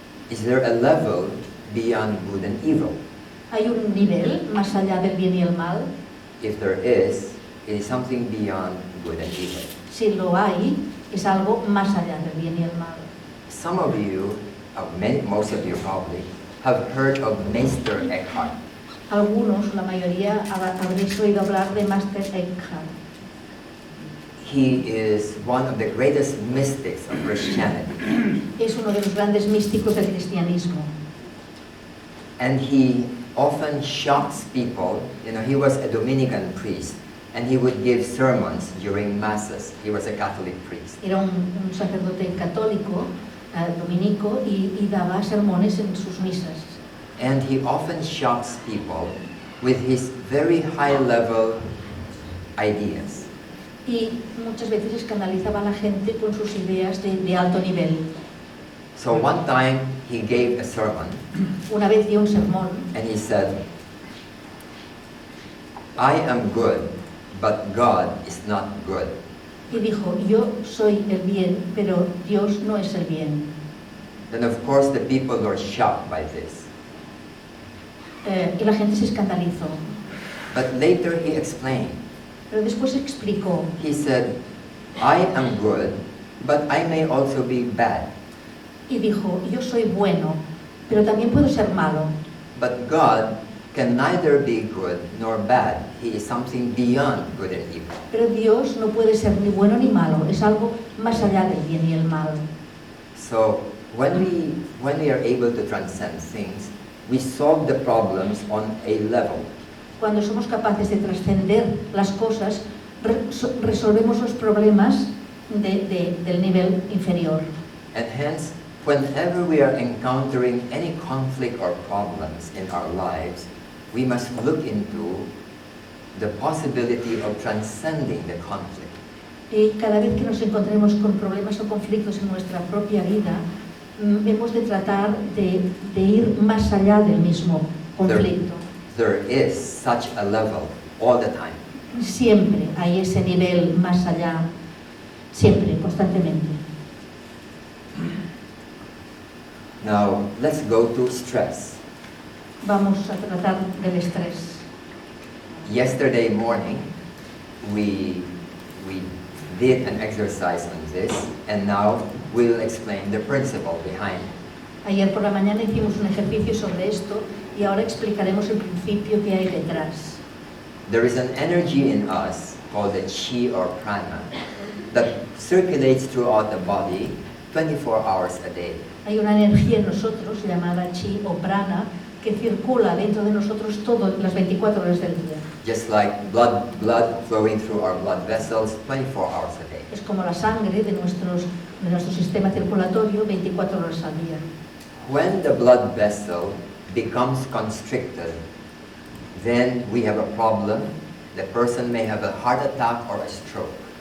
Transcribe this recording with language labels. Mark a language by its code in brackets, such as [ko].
[en] Is there a level beyond good and evil? [es] ¿Hay un nivel más allá del bien y el mal? [en] If there is, it is something beyond good and evil. [es] Si lo hay, es algo más allá del bien y el mal. [en] Some of you, most of you probably, have heard of Meister Eckhart. [es] Algunos, la mayoría, habréis oído hablar de Master Eckhart. [en] He is one of the greatest mystics of Christianity. [es] Es uno de los grandes místicos del cristianismo. [en] And he often shocks people. You know, he was a Dominican priest, and he would give sermons during masses. He was a Catholic priest. [es] Era un sacerdote católico, dominico, y daba sermones en sus misas. [en] And he often shocks people with his very high-level ideas. [es] Y muchas veces escandalizaba a la gente con sus ideas de alto nivel. [en] So one time he gave a sermon, [es] Una vez dio un sermón [en] and he said, I am good, but God is not good. [es] y dijo, yo soy el bien, pero Dios no es el bien. [en] Then of course the people were shocked by this. [es] Y la gente se escandalizó. [en] But later he explained. [es] Pero después explicó, [en] He said, I am good, but I may also be bad. [es] y dijo, yo soy bueno, pero también puedo ser malo. [en] But God can neither be good nor bad. He is something beyond good and evil. [es] Pero Dios no puede ser ni bueno ni malo, es algo más allá del bien y el mal. [en] So when we are able to transcend things, we solve the problems on a level. [es] Cuando somos capaces de trascender las cosas, resolvemos los problemas del nivel inferior. [en] And hence, whenever we are encountering any conflict or problems in our lives, we must look into the possibility of transcending the conflict. [es] Y cada vez que nos encontremos con problemas o conflictos en nuestra propia vida, hemos de tratar de ir más allá del mismo conflicto. [en] There is such a level all the time. [es] Siempre hay ese nivel más allá, siempre, constantemente. [en] Now, let's go to stress. [es] Vamos a tratar del estrés. [en] Yesterday morning, we did an exercise on this, and now we'll explain the principle behind it. [es] Ayer por la mañana hicimos un ejercicio sobre esto y ahora explicaremos el principio que hay detrás. [en] There is an energy in us called the chi or prana that circulates throughout the body 24 hours a day. [es] Hay una energía en nosotros llamada chi o prana que circula dentro de nosotros todas las 24 horas del día. [en] Just like blood flowing through our blood vessels 24 hours a day. [es] Es como la sangre de nuestro sistema circulatorio 24 horas al día. [en] When the blood vessel becomes constricted, then we have a problem. The person may have a heart attack or a stroke.